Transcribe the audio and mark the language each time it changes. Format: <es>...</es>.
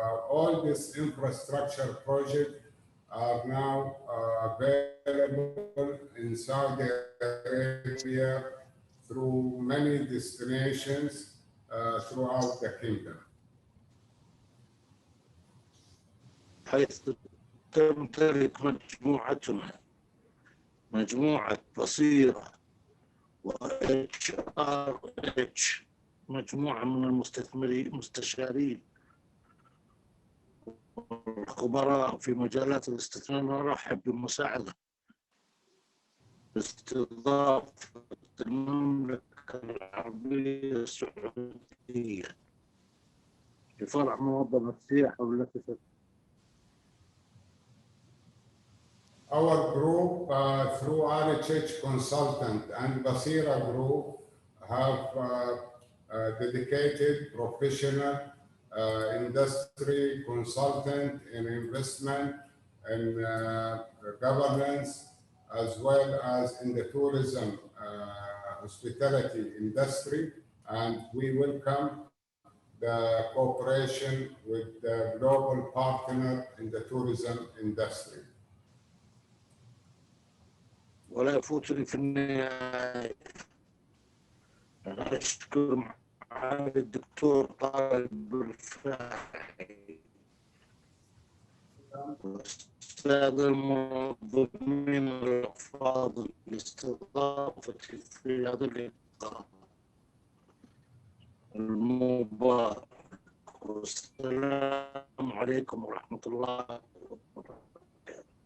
<en>All these infrastructure projects are now available in Saudi Arabia through many destinations throughout the kingdom.</en> <ar>حيث تمتلك مجموعة بصيرة و HRH مجموعة من المستشارين والخبراء في مجالات الاستثمار. نرحب بمساعدة استضافة المملكة العربية السعودية لفرع منظمة السياحة والتي</ar> <en>Our group, through HRH Consultant and Baseera Group, have dedicated professional industry consultant in investment and governance, as well as in the tourism hospitality industry. And we welcome the cooperation with the global partner in the tourism industry.</en> <ar>ولا يفوتني في النهاية أنا أشكر معالي الدكتور طالب الرفاعي والأستاذ المنظمين الأفاضل لاستضافتي في هذا اللقاء المبارك، والسلام عليكم ورحمة الله وبركاته.</ar>